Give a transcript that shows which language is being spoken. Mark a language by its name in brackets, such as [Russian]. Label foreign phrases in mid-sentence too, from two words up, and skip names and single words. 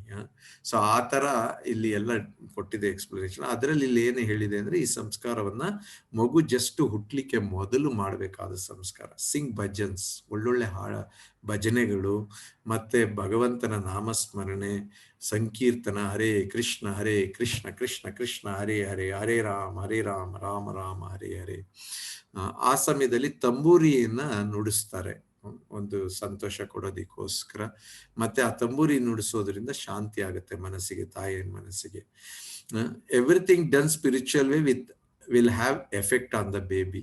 [Kannada] ಸೊ ಆ ತರ ಇಲ್ಲಿ ಎಲ್ಲ ಕೊಟ್ಟಿದೆ ಎಕ್ಸ್ಪ್ಲನೇಷನ್. ಅದರಲ್ಲಿ ಇಲ್ಲಿ ಏನು ಹೇಳಿದೆ ಅಂದ್ರೆ, ಈ ಸಂಸ್ಕಾರವನ್ನ ಮಗು ಜಸ್ಟ್ ಹುಟ್ಲಿಕ್ಕೆ ಮೊದಲು ಮಾಡಬೇಕಾದ ಸಂಸ್ಕಾರ. [English] sing bhajans, [Kannada] ಒಳ್ಳೊಳ್ಳೆ ಭಜನೆಗಳು, ಮತ್ತೆ ಭಗವಂತನ ನಾಮಸ್ಮರಣೆ, ಸಂಕೀರ್ತನ, [Sanskrit] ಹರೇ ಕೃಷ್ಣ ಕೃಷ್ಣ ಕೃಷ್ಣ ಹರೇ ಹರೇ, ಹರೇ ರಾಮ ರಾಮ ರಾಮ ಹರೇ ಹರೇ. [Kannada] ಆ ಸಮಯದಲ್ಲಿ ತಂಬೂರಿಯನ್ನ ನುಡಿಸ್ತಾರೆ ಒಂದು ಸಂತೋಷ ಕೊಡೋದಿಕ್ಕೋಸ್ಕರ. ಮತ್ತೆ ಆ ತಂಬೂರಿ ನುಡಿಸೋದ್ರಿಂದ ಶಾಂತಿ ಆಗುತ್ತೆ ಮನಸ್ಸಿಗೆ, ತಾಯಿಯ ಮನಸ್ಸಿಗೆ. [English] everything done spiritual way will have effect on the baby.